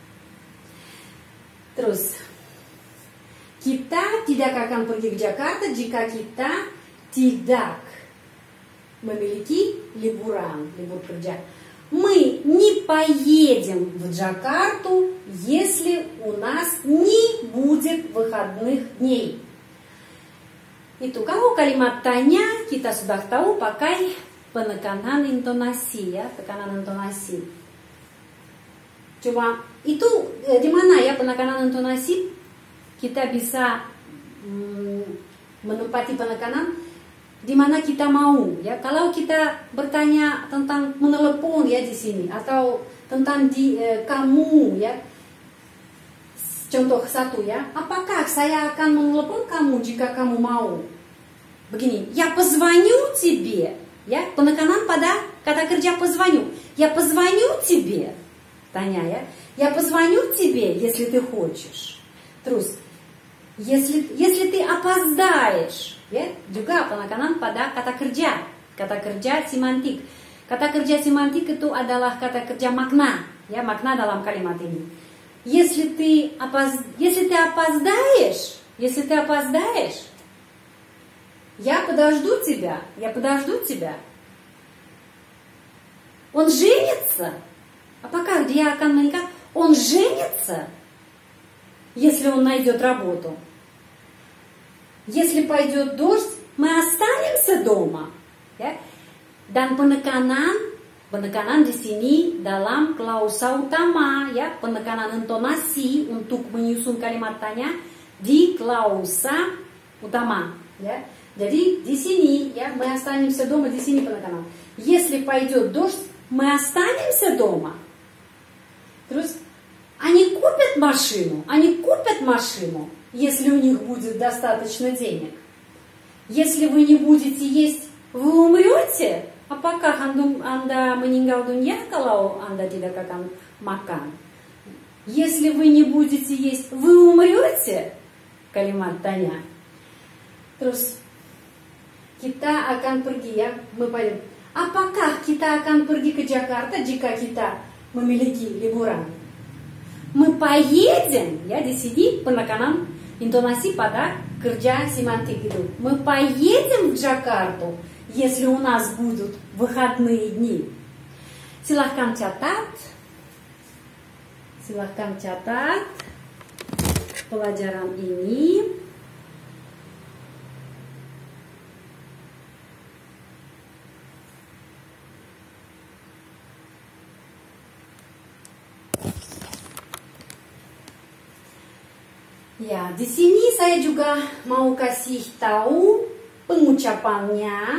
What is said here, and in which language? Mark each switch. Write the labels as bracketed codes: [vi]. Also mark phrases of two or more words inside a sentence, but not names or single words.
[id] Terus, kita tidak akan pergi ke Jakarta jika kita tidak memiliki libur kerja. [ru] Мы не поедем в Джакарту, если у нас не будет выходных дней. [id] Itu kalau kalimat tanya kita sudah tahu pakai penekanan intonasi ya, tekanan intonasi. Cuma itu di mana ya penekanan intonasi kita bisa menempati penekanan di mana kita mau ya. Kalau kita bertanya tentang menelepon ya di sini atau tentang kamu ya. Contoh satu ya, apakah saya akan menelepon kamu jika kamu mau? Begini, [ru] я позвоню тебе, [id] ya, penekanan pada kata kerja позвоню. [ru] Я позвоню тебе, [id] tanya ya. [ru] Я позвоню тебе, если ты хочешь. Terus, если ты опоздаешь, [id] ya, juga penekanan pada kata kerja semantik. Kata kerja semantik itu adalah kata kerja makna, ya, makna dalam kalimat ini. [ru] Если ты опоздаешь, я подожду тебя. Он женится. [id] Apakah dia akan menikah? [ru] Он женится, если он найдет работу. Если пойдет дождь, мы останемся дома. [id] Ya? Dan penekanan di sini dalam klausa utama, ya, penekanan intonasi untuk menyusun kalimat tanya di klausa utama, ya. Jadi di sini, ya, [ru] мы останемся дома, [id] di sini penekanan. [ru] Если пойдет дождь, мы останемся дома. Terus, они купят машину, если у них будет достаточно денег. Если вы не будете есть, вы умрете. [id] Apakah Anda meninggal dunia kalau Anda tidak akan makan? [ru] Если вы не будете есть, вы умрете. [id] Kalimat tanya. Terus kita akan pergi ya, apakah kita akan pergi ke Jakarta jika kita memiliki liburan? [ru] Мы поедем, [id] ya, di sini penekanan intonasi pada kerja semantik itu. [ru] Мы поедем в Джакарту, если у нас будут выходные дни. [id] Silahkan catat pelajaran ini. Ya, di sini saya juga mau kasih tahu pengucapannya.